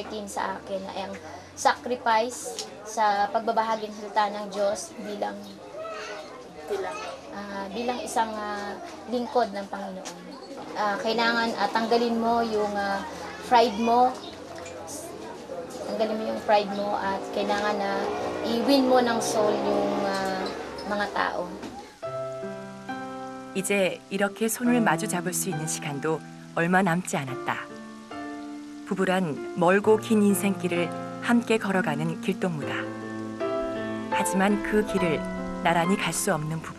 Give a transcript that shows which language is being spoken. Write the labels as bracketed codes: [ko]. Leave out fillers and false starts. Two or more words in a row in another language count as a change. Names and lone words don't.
[tl] Kim sa akin ay ang sacrifice sa pagbabahagi ng salita ng Diyos bilang isang lingkod ng Panginoon. Kailangan tanggalin mo yung pride mo. Tanggalin mo yung pride mo at kailangan na i-win mo ng soul yung mga tao. [ko] 이제 이렇게 손을 마주 잡을 수 있는 시간도 얼마 남지 않았다. 부부란 멀고 긴 인생길을 함께 걸어가는 길동무다. 하지만 그 길을 나란히 갈 수 없는 부부.